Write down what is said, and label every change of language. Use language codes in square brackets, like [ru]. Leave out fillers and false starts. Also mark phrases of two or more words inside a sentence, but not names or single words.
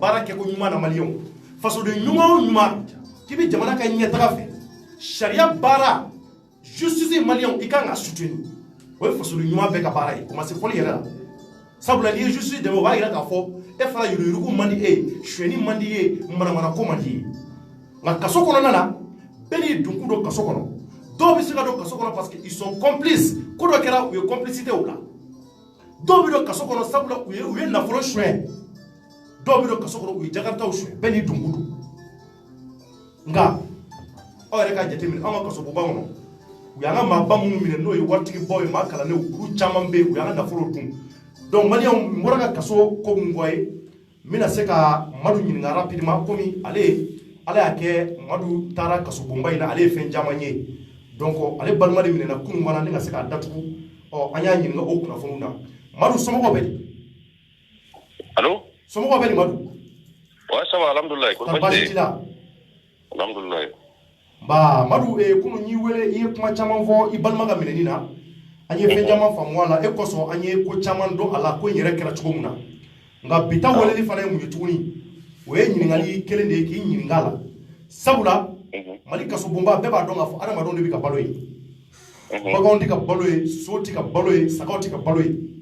[bm] baara kɛ ko ɲuman na maliyɛnw fasoden ɲuman o ɲuman k'i bɛ jamana ka ɲɛtaga fɛ sariya baara justice maliyɛnw i kan ka soutenir o ye fasoden ɲuman bɛɛ ka baara ye o ma se fɔli yɛrɛ la sabula n'i ye justice dɛmɛ o b'a jira k'a fɔ e fana yuruguyurugu man di e ye suɲɛni man di i ye manamana ko man di i ye nka kaso kɔnɔna na bɛɛ n'i dunkun don kaso kɔnɔ dɔw bɛ se ka don kaso kɔnɔ [fr] parce que ils sont complices [bm] ko dɔ kɛra u ye complicité o la dɔw bɛ don kaso kɔnɔ sabula u ye nafolo suɲɛ dɔw bɛ don kaso kɔnɔ u ye jakaritaw suɲɛ bɛɛ n'i dunkun don nka aw yɛrɛ k'a jateminɛ anw ka kasoboba kɔnɔ u y'an ka maaba minnu minɛ n'o ye waritigibaw ye maa kalannenw olu caman bɛ yen u y'an ka nafolo dun donc maliyɛnw n bɔra ka kaso ko min fɔ ye n bɛna se ka Madu ɲininka rapidement komi ala y'a kɛ Madu taara kasobonba in na ale ye fɛn caman ye donc ale balima de minɛna kunun fana ni ka se k'a datugu an y'a ɲininka o kunnafoniw na Madu somɔgɔw bɛ di allo somɔgɔw bɛ di Madu [fr] ouais ça va alhamdoulilah ko [bm] baasi t'i la alhamdoulilah ba Madu kunun y'i wele i ye kuma caman fɔ i balima ka minɛni na an ye fɛn caman faamu a la e kosɔn an ye ko caman dɔn a la ko in yɛrɛ kɛra cogo min na nka bi ta weleli fana ye mun ye tuguni o ye ɲininkali kelen de ye k'i ɲininka a la sabula Mali kasobonba bɛɛ b'a dɔn k'a fɔ adamadenw de bɛ ka balo ye baganw tɛ ka balo ye so tɛ ka balo ye sagaw tɛ ka balo ye